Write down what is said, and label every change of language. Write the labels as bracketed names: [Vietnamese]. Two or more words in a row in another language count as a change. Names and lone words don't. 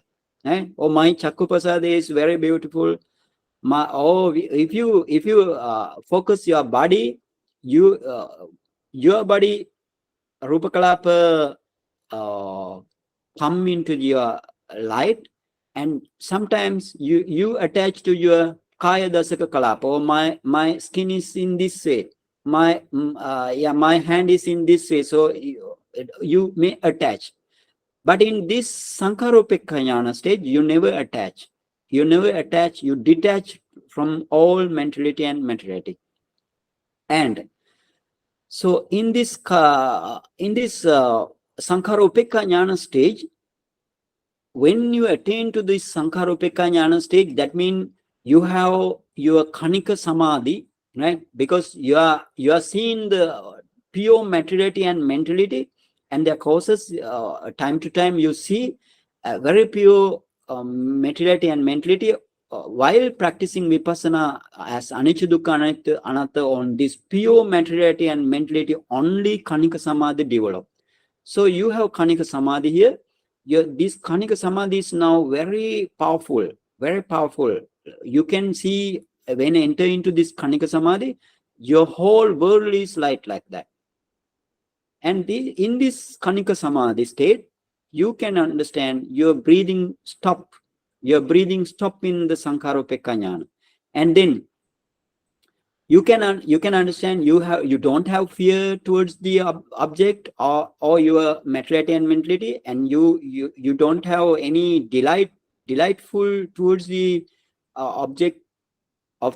[English] Oh, my [Pali] chakku pasada [English] is very beautiful. If you focus your body, your body [Pali] rupa kalapa [English] come into your light, and sometimes you attach to your [Pali] kaya dasaka kalapa. [English] Or my skin is in this way, my hand is in this way, so you may attach. But in this [Pali] sankhara upekkhā jnana [English] stage, you never attach, you detach from all mentality and materiality. And so in this [Pali] sankhara upekkhā jnana [English] stage, when you attain to this [Pali] sankhara upekkhā jnana [English] stage, that means you have your [Pali] kanika samadhi, [English] right? Because you are seeing the pure materiality and mentality and their causes. Time to time you see very pure materiality and mentality while practicing vipassana as [Pali] anicca dukkha anatta [English] on this pure materiality and mentality, only [Pali] kanika samadhi [English] develop. So you have [Pali] kanika samadhi [English] here. This [Pali] kanika samadhi [English] is now very powerful, very powerful. You can see when you enter into this [Pali] kanika samadhi, [English] your whole world is light like that. And in this [Pali] kanika samadhi [English] state, you can understand your breathing stop. Your breathing stop in the [Pali] sankhara upekkhā jnana. [English] And then you can understand you don't have fear towards the object or your materiality and mentality, and you don't have any delightful towards the object of